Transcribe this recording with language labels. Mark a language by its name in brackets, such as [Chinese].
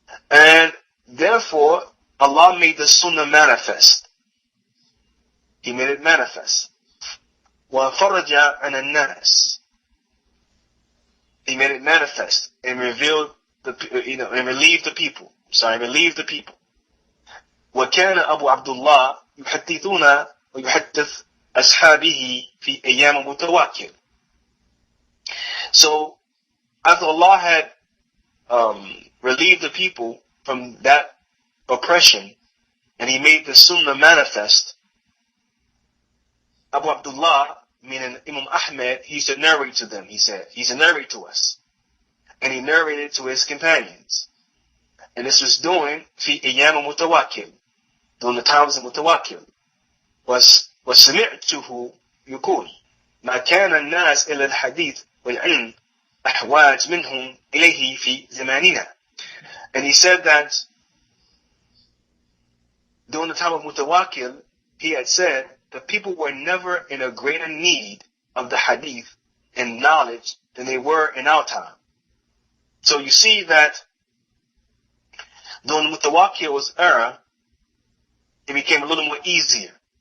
[English] And therefore, Allah made the Sunnah manifest. He made it manifest. [Arabic] وَفَرَجَ عَنَ النَّاسِ. [English] He made it manifest and revealed and relieved the people. Relieved the people. [Arabic] وكان أبو عبد الله يحدثون ويحدث أصحابه في أيام متواكل. [English] So, after Allah had relieved the people from that oppression, and He made the Sunnah manifest, Abu Abdullah, meaning Imam Ahmad, he used to narrate to them, he said. He used to narrate to us. And he narrated to his companions. And this was during [Arabic] في أيام متواكل, [English] during the times of Mutawakkil. [Arabic] وسمعته يقول ما كان الناس إلى الحديث والعلم أحواج منهم إليه في زماننا. [English] And he said that during the time of Mutawakkil, he had said that people were never in a greater need of the hadith and knowledge than they were in our time. So you see that during Mutawakkil's era, it became a little more easier.